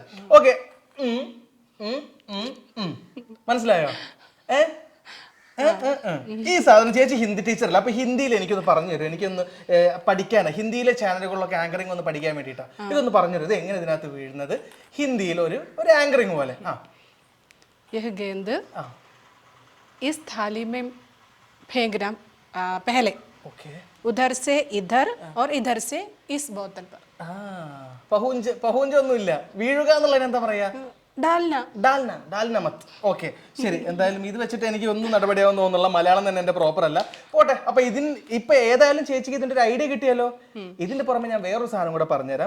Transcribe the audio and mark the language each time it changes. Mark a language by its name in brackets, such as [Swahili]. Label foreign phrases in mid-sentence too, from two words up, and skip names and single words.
[Malayalam] ഓക്കെ, മനസ്സിലായോ? ഈ സാധനം ചേച്ചി ഹിന്ദി ടീച്ചറല്ല, അപ്പൊ ഹിന്ദിയിൽ എനിക്കൊന്ന് പറഞ്ഞു തരും. എനിക്കൊന്ന് പഠിക്കാനാണ്, ഹിന്ദിയിലെ ചാനലുകളിലൊക്കെ ആങ്കറിംഗ് ഒന്ന് പഠിക്കാൻ വേണ്ടിയിട്ടാ. ഇതൊന്ന് പറഞ്ഞു തരും, ഇത് എങ്ങനെ ഇതിനകത്ത് വീഴുന്നത് ഹിന്ദിയിൽ ഒരു ആങ്കറിംഗ് പോലെ. [Hindi] यह गेंद इस थाली में फेंकना पहले, उधर से इधर और इधर से इस बोतल पर. [Malayalam] പഹൂഞ്ച് ഒന്നുമില്ല, വീഴുക എന്നുള്ളതിന് എന്താ പറയാ? [Hindi] डालना मत. [Malayalam] ഓക്കെ, ശരി. എന്തായാലും ഇത് വെച്ചിട്ട് എനിക്ക് ഒന്നും നടപടിയാവുന്ന തോന്നുന്നുള്ള മലയാളം തന്നെ എന്റെ പ്രോപ്പർ അല്ല. പോട്ടെ. അപ്പൊ ഇപ്പൊ ഏതായാലും ചേച്ചിക്ക് ഇതിന്റെ ഒരു ഐഡിയ കിട്ടിയല്ലോ. ഇതിന്റെ പുറമെ ഞാൻ വേറൊരു സാധനം കൂടെ പറഞ്ഞുതരാം.